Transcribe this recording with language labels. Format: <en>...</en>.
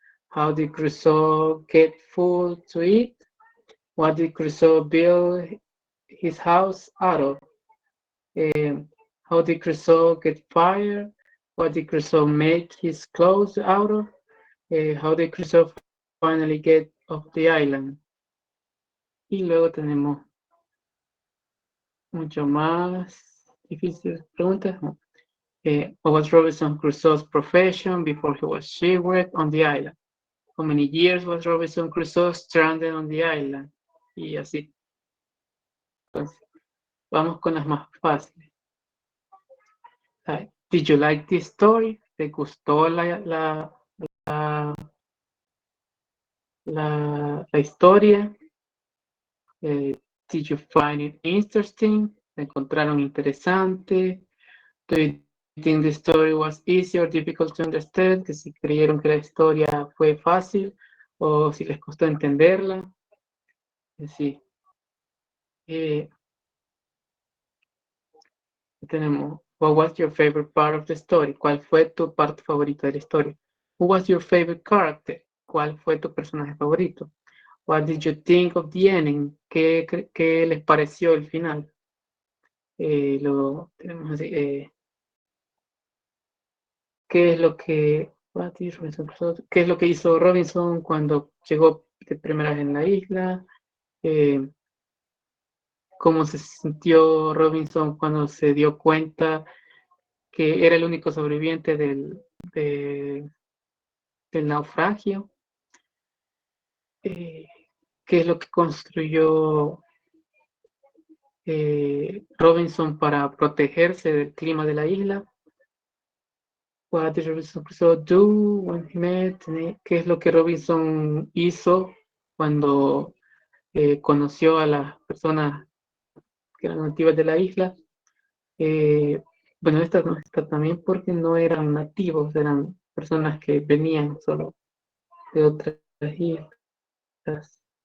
<en>How did Crusoe get food to eat? What did Crusoe build his house out of? How did Crusoe get fire? What did Crusoe make his clothes out of? How did Crusoe finally get off the island?</en> <es>Y luego tenemos mucho más difíciles preguntas.</es> <en>What was Robinson Crusoe's profession before he was shipwrecked on the island? How many years was Robinson Crusoe stranded on the island?</en> <es>Y así. Entonces, vamos con las más fáciles.</es> <en>Did you like this story?</en> <es>¿Te gustó la historia?</es> <en>Did you find it interesting?</en> <es>¿La encontraron interesante?</es> <en>Do you think the story was easy or difficult to understand?</en> <es>Que si creyeron que la historia fue fácil o si les costó entenderla. Sí. Tenemos,</es> <en>what was your favorite part of the story?</en> <es>¿Cuál fue tu parte favorita de la historia?</es> <en>Who was your favorite character?</en> <es>¿Cuál fue tu personaje favorito?</es> <en>What did you think of the ending?</en> <es>¿Qué les pareció el final? Lo tenemos así. ¿Qué es lo que qué es lo que hizo Robinson cuando llegó de primera vez en la isla? ¿Cómo se sintió Robinson cuando se dio cuenta que era el único sobreviviente del naufragio? ¿Qué es lo que construyó Robinson para protegerse del clima de la isla?</es> <en>What did Robinson Crusoe do when he met?</en> <es>¿Qué es lo que Robinson hizo cuando conoció a las personas que eran nativas de la isla? Bueno, esta también porque no eran nativos, eran personas que venían solo de otras islas.</es>